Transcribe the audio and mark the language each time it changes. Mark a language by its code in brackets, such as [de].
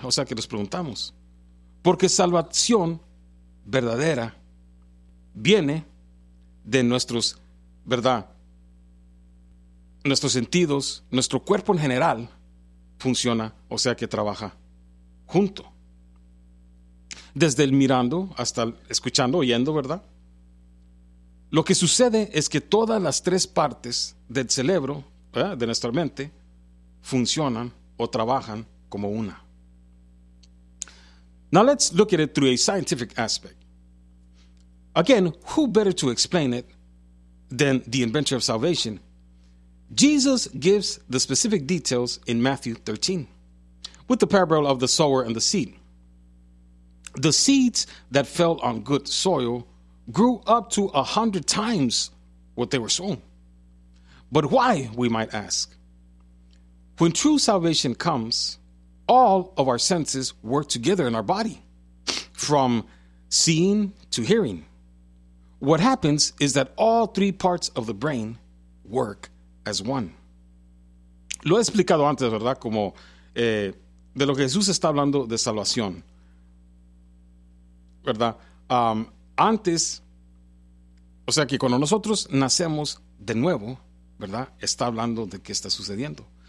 [es] O sea, que nos preguntamos. Porque salvación verdadera viene de nuestros, ¿verdad?, nuestros sentidos, nuestro cuerpo en general funciona, o sea, que trabaja junto. Desde el mirando hasta el escuchando, oyendo, ¿verdad? Lo que sucede es que todas las tres partes del cerebro, ¿verdad?, de nuestra mente, funcionan o trabajan como una. [en] Now let's look at it through a scientific aspect. Again, who better to explain it than the inventor of salvation? Jesus gives the specific details in Matthew 13 with the parable of the sower and the seed. The seeds that fell on good soil grew up to 100 times what they were sown. But why, we might ask? When true salvation comes, all of our senses work together in our body, from seeing to hearing. What happens is that all three parts of the brain work as one. [es] Lo he explicado antes, ¿verdad?, como de lo que Jesús está hablando de salvación, ¿verdad? Antes, o sea, que cuando nosotros nacemos de nuevo, ¿verdad?, está hablando de qué está sucediendo.